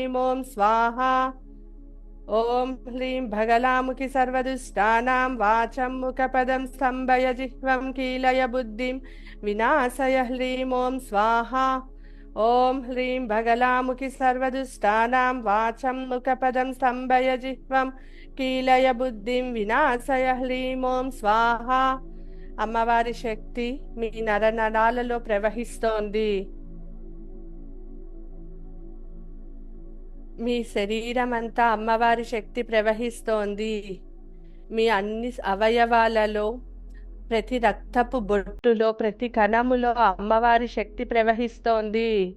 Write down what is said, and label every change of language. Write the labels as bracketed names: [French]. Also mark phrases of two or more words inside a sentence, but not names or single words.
[Sanskrit] ॐ स्वाहा ॐ ह्रीं भगलामुखि सर्वदुष्टानां वाचं मुखपदं स्तम्भय जिह्वं कीलय बुद्धिं विनाशय ह्रीं ॐ स्वाहा ॐ ह्रीं भगलामुखि सर्वदुष्टानां वाचं मुखपदं स्तम्भय जिह्वं कीलय बुद्धिं विनाशय ह्रीं ॐ स्वाहा [Telugu] అమ్మవారి శక్తి మీ నరనరాలలో ప్రవహిస్తోంది. మీ శరీరం అంతా అమ్మవారి శక్తి ప్రవహిస్తోంది. మీ అన్ని అవయవాలలో, ప్రతి రక్తపు బొట్టులో, ప్రతి కణములో అమ్మవారి శక్తి ప్రవహిస్తోంది.